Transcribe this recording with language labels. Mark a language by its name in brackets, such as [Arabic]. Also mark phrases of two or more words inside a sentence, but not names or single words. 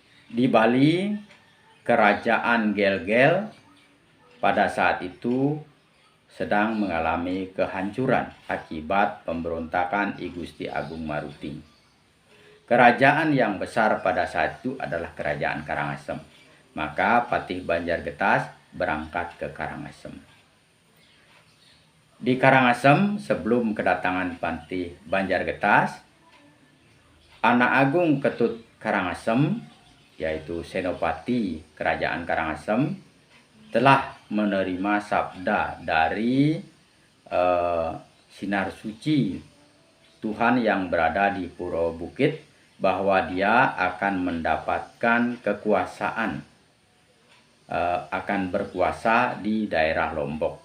[Indonesian] Di Bali kerajaan Gel-Gel pada saat itu sedang mengalami kehancuran akibat pemberontakan I Gusti Agung Maruti. Kerajaan yang besar pada saat itu adalah kerajaan Karangasem. Maka Patih Banjargetas berangkat ke Karangasem. Di Karangasem, sebelum kedatangan Patih Banjargetas, Anak Agung Ketut Karangasem, yaitu Senopati Kerajaan Karangasem, telah menerima sabda dari Sinar Suci Tuhan yang berada di Puro Bukit bahwa dia akan mendapatkan kekuasaan, akan berkuasa di daerah Lombok.